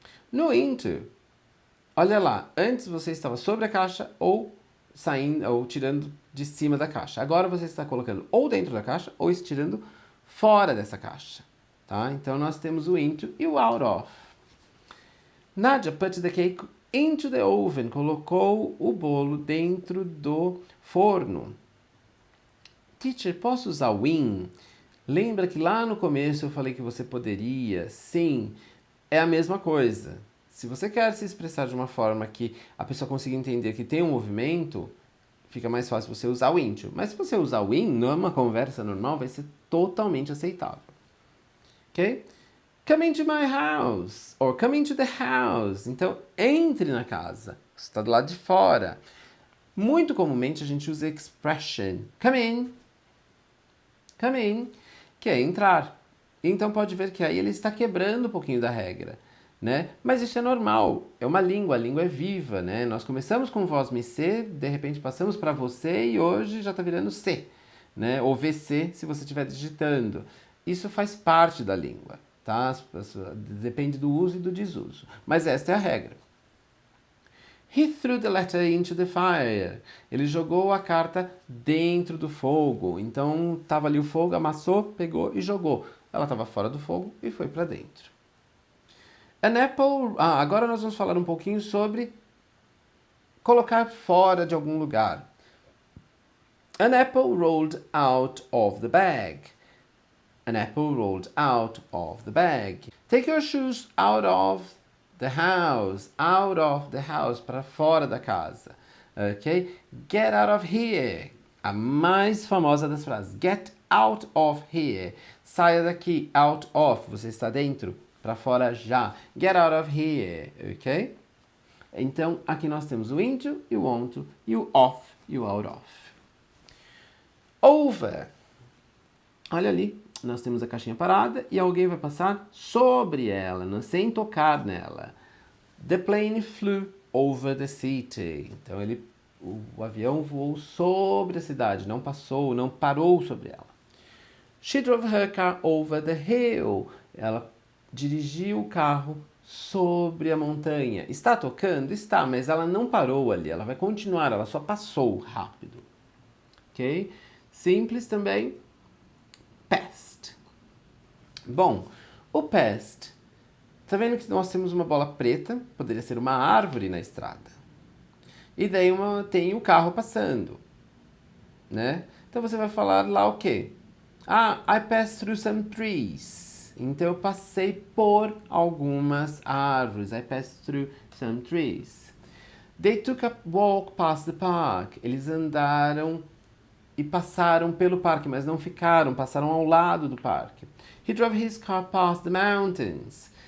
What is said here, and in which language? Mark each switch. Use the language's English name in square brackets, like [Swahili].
[Portuguese] No into, olha lá, antes você estava sobre a caixa ou saindo ou tirando de cima da caixa. Agora você está colocando ou dentro da caixa ou estirando fora dessa caixa, tá? Então nós temos o into e o out of. [English] Nadia put the cake into the oven. [Portuguese] Colocou o bolo dentro do forno. Teacher, posso usar o in? Lembra que lá no começo eu falei que você poderia? Sim, é a mesma coisa. Se você quer se expressar de uma forma que a pessoa consiga entender que tem um movimento, fica mais fácil você usar o into. Mas se você usar o in, numa conversa normal, vai ser totalmente aceitável. [English] Ok? Come into my house. Or come into the house. [Portuguese] Então, entre na casa. Você está do lado de fora. Muito comumente a gente usa expression. [English] Come in. Come in. [Portuguese] Que é entrar. Então pode ver que aí ele está quebrando um pouquinho da regra, né? Mas isso é normal, é uma língua, a língua é viva, né? Nós começamos com voz me C, de repente passamos para você e hoje já está virando C, né? Ou VC se você estiver digitando. Isso faz parte da língua, tá? Depende do uso e do desuso. Mas esta é a regra. [English] He threw the letter into the fire. [Portuguese] Ele jogou a carta dentro do fogo. Então, estava ali o fogo, amassou, pegou e jogou. Ela estava fora do fogo e foi para dentro. [English] An apple... [Portuguese] agora nós vamos falar um pouquinho sobre colocar fora de algum lugar. [English] An apple rolled out of the bag. An apple rolled out of the bag. Take your shoes out of the house, [Portuguese] para fora da casa, [English] ok? Get out of here, [Portuguese] a mais famosa das frases. [English] Get out of here, [Portuguese] saia daqui, out of, você está dentro, para fora já. [English] Get out of here, [Portuguese] ok? Então, aqui nós temos o into e o onto, e o off e o out of. Over. Olha ali, nós temos a caixinha parada e alguém vai passar sobre ela, sem tocar nela. [English] The plane flew over the city. [Portuguese] Então o avião voou sobre a cidade, não passou, não parou sobre ela. [English] She drove her car over the hill. [Portuguese] Ela dirigiu o carro sobre a montanha. Está tocando? Está, mas ela não parou ali, ela vai continuar, ela só passou rápido. Ok? Simples também. Past. Bom, o past. Tá vendo que nós temos uma bola preta, poderia ser uma árvore na estrada. E daí tem o carro passando, né? Então você vai falar lá o quê? [English] I passed through some trees. [Portuguese] Então eu passei por algumas árvores. [English] I passed through some trees. They took a walk past the park. [Portuguese] Eles andaram e passaram pelo parque, mas não ficaram, passaram ao lado do parque. [English] He drove his car past the mountains.